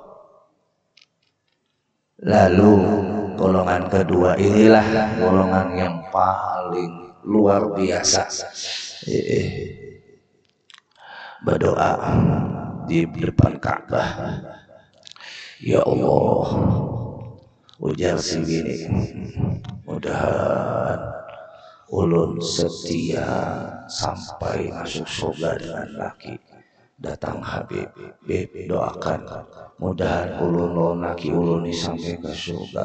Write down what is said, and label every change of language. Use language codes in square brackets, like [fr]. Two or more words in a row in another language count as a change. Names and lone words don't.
[id] Lalu golongan kedua inilah golongan yang paling luar biasa. Berdoa, di depan Ka'bah. Ya Allah, [bjn] ujar si bini, mudahan ulun setia sampai masuk surga dengan laki. Datang Habib, Beb doakan, mudahan ulun laki ulun ini sampai ke surga.